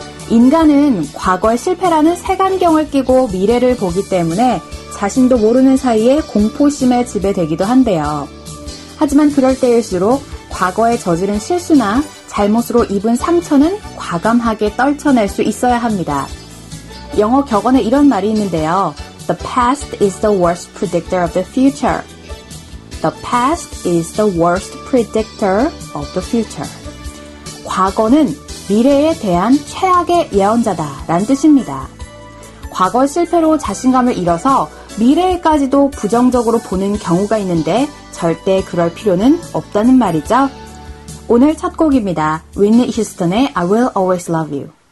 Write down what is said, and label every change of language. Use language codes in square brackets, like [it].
[ko] 인간은 과거의 실패라는 색안경을 끼고 미래를 보기 때문에 자신도 모르는 사이에 공포심에 지배되기도 한데요. 하지만 그럴 때일수록 과거에 저지른 실수나 잘못으로 입은 상처는 과감하게 떨쳐낼 수 있어야 합니다. 영어 격언에 이런 말이 있는데요. [en] The past is the worst predictor of the future. The past is the worst predictor of the future. [ko] 과거는 미래에 대한 최악의 예언자다라는 뜻입니다. 과거의 실패로 자신감을 잃어서 미래에까지도 부정적으로 보는 경우가 있는데 절대 그럴 필요는 없다는 말이죠. 오늘 첫 곡입니다. Whitney Houston의 I Will Always Love You.